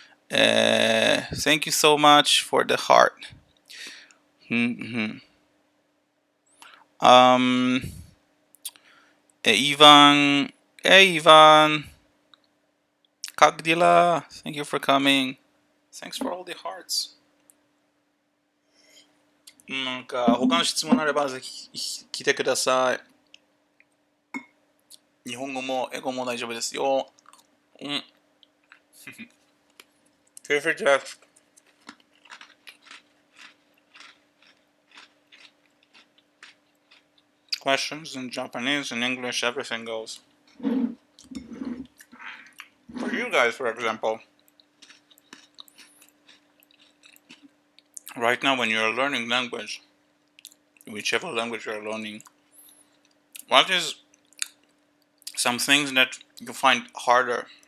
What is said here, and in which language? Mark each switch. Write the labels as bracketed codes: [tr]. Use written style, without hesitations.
[en] Thank you so much for the heart. Mm-hmm. Um, Ivan. Hey, Ivan. Kagdila. Thank you for coming. Thanks for all the hearts. [ja] なんか他の質問あればぜひ来てください。日本語も英語も大丈夫ですよ。うん。 [en] Feel free to ask questions in Japanese and English, everything goes. For you guys, for example, right now when you're learning language, whichever language you're learning, what is some things that you find harder